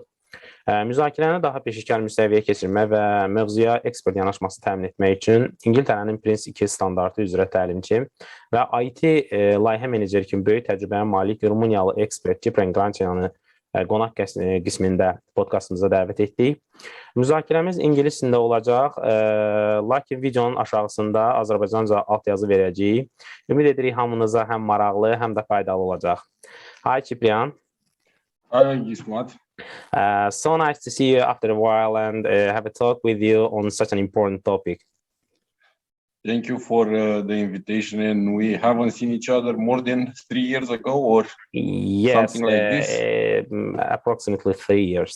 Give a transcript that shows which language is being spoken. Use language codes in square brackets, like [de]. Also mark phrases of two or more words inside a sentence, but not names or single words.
[az] Müzakirəni daha peşəkar müstəviyə keçirmək və mövzuya ekspert yanaşması təmin etmək üçün İngiltərənin Prince 2 standartı üzrə təlimçi və IT layihə meneceri kimi böyük təcrübəyə malik Rumıniyalı ekspert Ciprian Grancea'nı qonaq qismində podkastımıza dəvət etdik. Müzakirəmiz ingilis dilində olacaq, lakin videonun aşağısında Azərbaycanca altyazı verəcəyik. Ümid edirik hamınıza həm maraqlı, həm də faydalı olacaq. [en] Hi Ciprian. Hi İsmat. So nice to see you after a while and have a talk with you on such an important topic. Thank you for the invitation, and we haven't seen each other more than 3 years ago or something like this? Approximately 3 years.